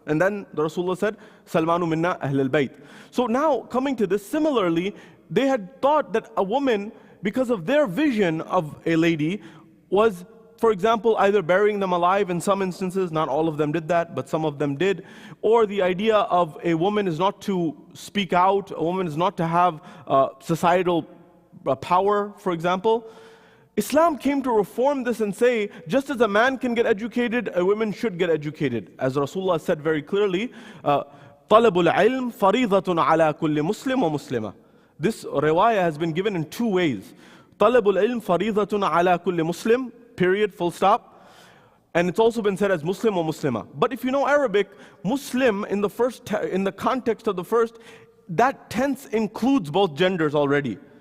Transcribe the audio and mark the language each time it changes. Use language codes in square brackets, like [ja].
[en] And then the Rasulullah said, [ar] Salmanu minna ahl al-bayt. [en] So now, coming to this, similarly, they had thought that a woman, because of their vision of a lady, was, for example, either burying them alive in some instances, not all of them did that, but some of them did, or the idea of a woman is not to speak out, a woman is not to have societal power, for example. Islam came to reform this and say, just as a man can get educated, a woman should get educated. As Rasulullah said very clearly, [ar] طَلَبُ الْعِلْمِ فَرِيضَةٌ عَلَى كُلِّ مُسْلِمٍ وَمُسْلِمَةٍ. [en] This riwayah has been given in two ways. [ar] طَلَبُ الْعِلْمِ فَرِيضَةٌ عَلَى كُلِّ مُسْلِمٍ, [en] period, full stop. And it's also been said as Muslim or Muslima. But if you know Arabic, Muslim in the context of the first, that tense includes both genders already.